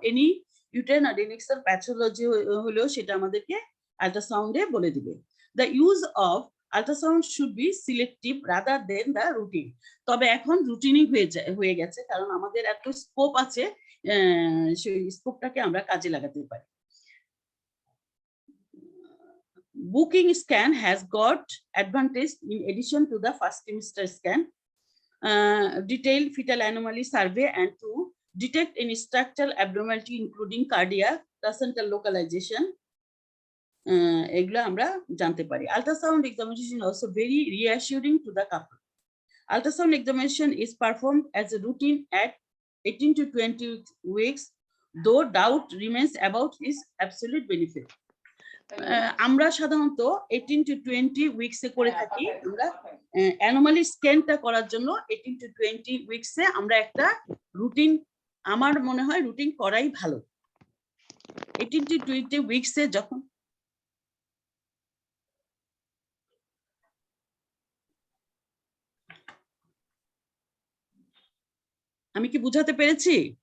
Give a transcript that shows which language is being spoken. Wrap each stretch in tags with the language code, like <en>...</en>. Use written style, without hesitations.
<bn>Any uterine অ্যাডেনিক্সাল pathology হলেও সেটা আমাদেরকে আল্ট্রাসাউন্ডে বলে দিবে।</bn> <en>The use of ultrasound should be selective rather than the routine.</en> <bn>তবে এখন রুটিনই হয়ে গেছে, কারণ আমাদের এত স্কোপ আছে, সেই স্কোপটাকে আমরা কাজে লাগাতে পারি।</bn> <en>Booking scan has got advantage in addition to the first trimester scan. Detailed fetal anomaly survey and to detect any structural abnormality including cardiac, placental localization,</en> <bn>এগুলো আমরা জানতে পারি।</bn> <en>Ultrasound examination also very reassuring to the couple. Ultrasound examination is performed as a routine at 18 to 20 weeks, though doubt remains about its absolute benefit.</en> <bn>আমরা সাধারণত 18 to 20 উইকসে করে থাকি। আমরা anomaly স্ক্যানটা করার জন্য 18 to 20 উইকসে আমরা একটা রুটিন, আমার মনে হয় রুটিন করাই ভালো। 18 to 20 উইকসে যখন আমি কি বুঝাতে পেরেছি?</bn>